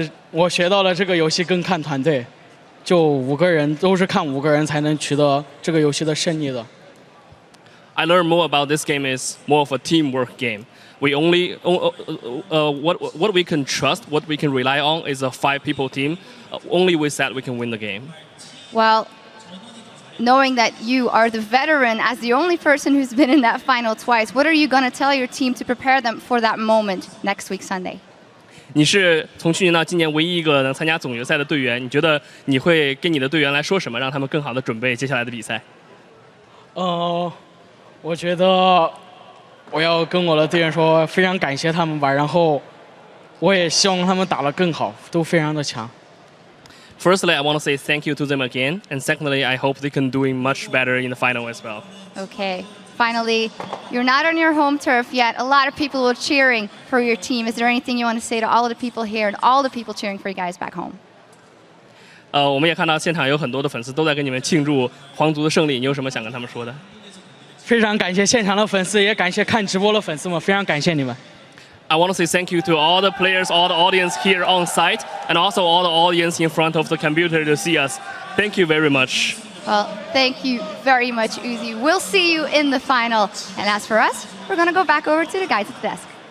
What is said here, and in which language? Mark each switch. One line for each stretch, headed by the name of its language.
Chinese: 我学到了这个游戏更看团队，就5个人都是看5个人才能取得这个游戏的胜利的。
English: I learned more about this game is more of a teamwork game. We only what we can trust, what we can rely on is a 5-people team. Only with that we can win the game. Well, knowing that you are the veteran as the only person who's been in that final twice, what are you going to tell your team to prepare them for that moment next week Sunday?
Chinese: 你是从去年到今年唯一一个能参加总决赛的队员，你觉得你会跟你的队员来说什么，让他们更好的准备接下来的比赛？我觉得我要跟我的队员说，非常感谢他们吧，然后我也希望他们打得更好，都非常的强。
English: Firstly, I want to say thank you to them again, and secondly, I hope they can doing much better in the final as well. Okay. Finally, you're not on your home turf yet. A lot of people were cheering for your team. Is there anything you want to say to all of the people here and all the people cheering for you guys back home?
Chinese: 我们也看到现场有很多的粉丝都在跟你们庆祝皇族的胜利，你有什么想跟他们说的？非常感谢现场的粉丝，也感谢看直播的粉丝们，非常感谢你们。
English: I want to say thank you to all the players, all the audience here on site, and also all the audience in front of the computer to see us. Thank you very much. Well, thank you very much, Uzi. We'll see you in the final. And as for us, we're going to go back over to the guys at the desk.